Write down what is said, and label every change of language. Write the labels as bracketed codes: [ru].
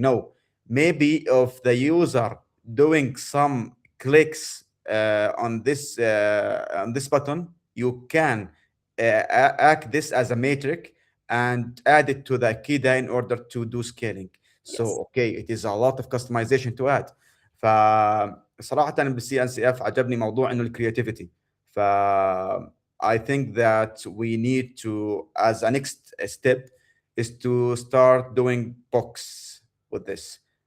[en] No, maybe of the user doing some clicks on this button, you can act this as a matrix and add it to the KIDA in order to do scaling. Yes. So okay, it is a lot of customization to add. [ar] فصراحة بالسي ان سي اف عجبني موضوع انه الكرياتيفيتي. [en] ف I think that we need to, as a next step, is to start doing books with this.